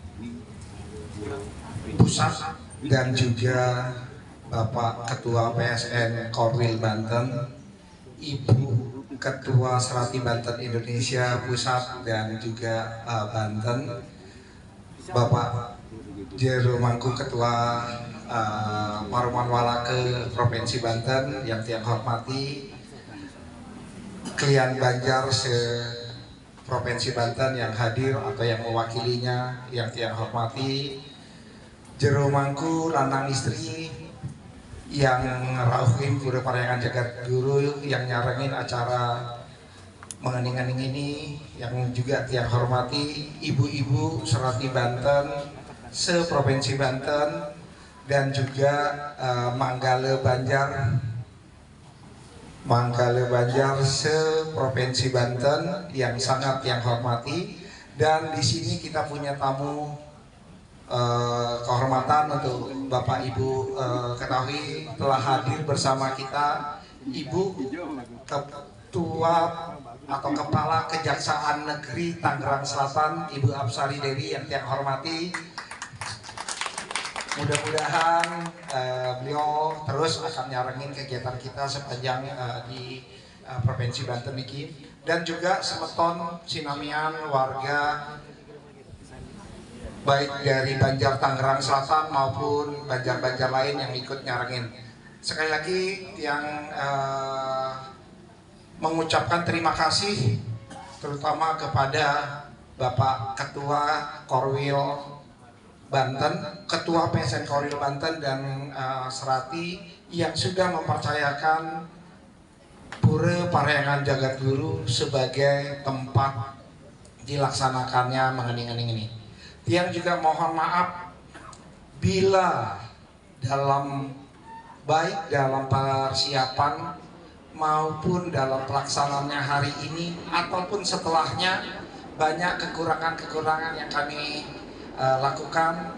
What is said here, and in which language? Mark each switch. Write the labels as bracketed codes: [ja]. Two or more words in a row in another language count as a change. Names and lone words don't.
[id] Pusat dan juga Bapak Ketua PSN Korwil Banten, Ibu Ketua Serati Banten Indonesia Pusat dan juga Banten, Bapak Jero Mangku Ketua Paruman Walake Provinsi Banten yang tiang hormati, klien Banjar se-Provinsi Banten yang hadir atau yang mewakilinya yang tiang hormati, Jero Mangku [ban] lanang istri [id] yang rauhim pura parayangan jagat guru yang nyarengin acara mengening-ening ini, yang juga tiang hormati ibu-ibu Serati Banten se-Provinsi Banten dan juga Manggale Banjar se-Provinsi Banten yang sangat tiang hormati. Dan di sini kita punya tamu kehormatan untuk Bapak Ibu ketahui telah hadir bersama kita Ibu Ketua atau Kepala Kejaksaan Negeri Tangerang Selatan, Ibu Apsari Dewi yang tiang hormati. Mudah-mudahan beliau terus akan nyarengin kegiatan kita sepanjang di Provinsi Banten ini, dan juga [ban] semeton sinamian [id] warga baik dari Banjar Tangerang Selatan maupun Banjar-Banjar lain yang ikut nyarengin. Sekali lagi yang mengucapkan terima kasih terutama kepada Bapak Ketua Korwil Banten, Ketua PSN Korwil Banten dan Serati yang sudah mempercayakan Pura Parayangan Jagat Guru sebagai tempat dilaksanakannya mengening-ening ini. Yang juga mohon maaf bila baik dalam persiapan maupun dalam pelaksanaannya hari ini ataupun setelahnya banyak kekurangan-kekurangan yang kami lakukan.